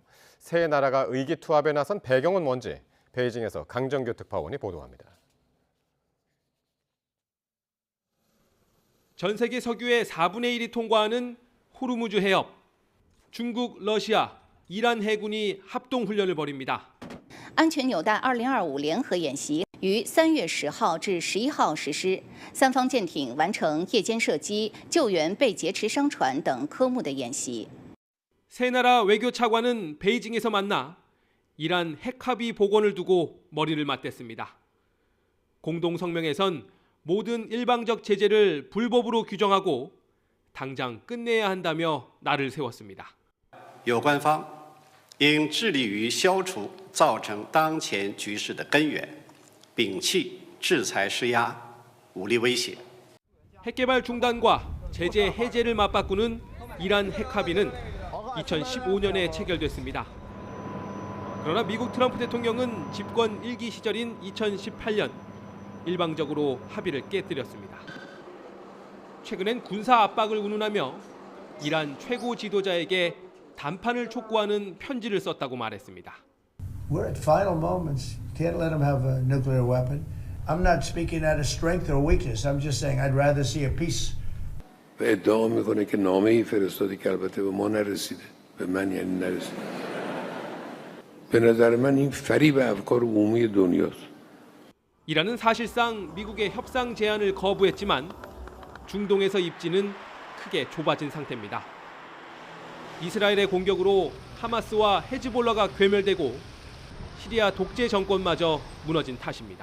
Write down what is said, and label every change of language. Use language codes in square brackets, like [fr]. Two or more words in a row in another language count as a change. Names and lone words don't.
[ko] 세 나라가 의기투합에 나선 배경은 뭔지 베이징에서 강정규 특파원이 보도합니다. 전 세계 석유의 4분의 1이 통과하는 호르무즈 해협, 중국, 러시아, 이란 해군이 합동 훈련을 벌입니다. [zh] 安全纽带2025联合演习于3月10号至11号实施，三方舰艇完成夜间射击、救援被劫持商船等科目的演习。 [ko] 세 나라 외교 차관은 베이징에서 만나 이란 핵 합의 복원을 두고 머리를 맞댔습니다. 공동 성명에선 모든 일방적 제재를 불법으로 규정하고 당장 끝내야 한다며 날을 세웠습니다. [zh] 有关方应致力于消除造成当前局势的根源，摒弃制裁施压、武力威胁。 [ko] 핵개발 중단과 제재 해제를 맞바꾸는 이란 핵합의는 2015년에 체결됐습니다. 그러나 미국 트럼프 대통령은 집권 1기 시절인 2018년 일방적으로 합의를 깨뜨렸습니다. 최근엔 군사 압박을 운운하며 이란 최고 지도자에게 담판을 촉구하는 편지를 썼다고 말했습니다. [en] We're at final moments. Can't let them have a nuclear weapon. I'm not speaking out of strength or weakness. I'm just saying I'd rather see a peace. [fa] ادعا میکنه که نامه‌ای فرستاده که البته به ما نرسیده. به من یعنی نرسیده. به نظر من این فریب افکار عمومی دنیاست. [ko] 이란은 사실상 미국의 협상 제안을 거부했지만 중동에서 입지는 크게 좁아진 상태입니다. 이스라엘의 공격으로 하마스와 헤즈볼라가 괴멸되고 시리아 독재 정권마저 무너진 탓입니다.